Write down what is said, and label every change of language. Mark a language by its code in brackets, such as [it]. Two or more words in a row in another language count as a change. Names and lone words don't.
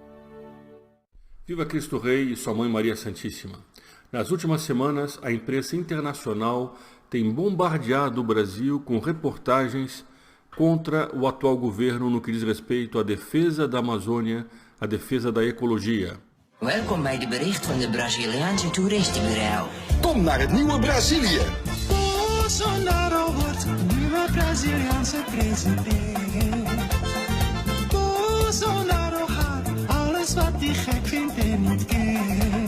[pt] Viva Cristo Rei e Sua Mãe Maria Santíssima! Nas últimas semanas, a imprensa internacional tem bombardeado o Brasil com reportagens contra o atual governo no que diz respeito à defesa da Amazônia, à defesa da ecologia. [nl] Welkom bij de bericht van de Braziliaanse toeristenbureau. Kom naar het nieuwe Brazilië. Bolsonaro wordt nieuwe Braziliaanse president. Bolsonaro gaat alles wat hij gek vindt en niet kent.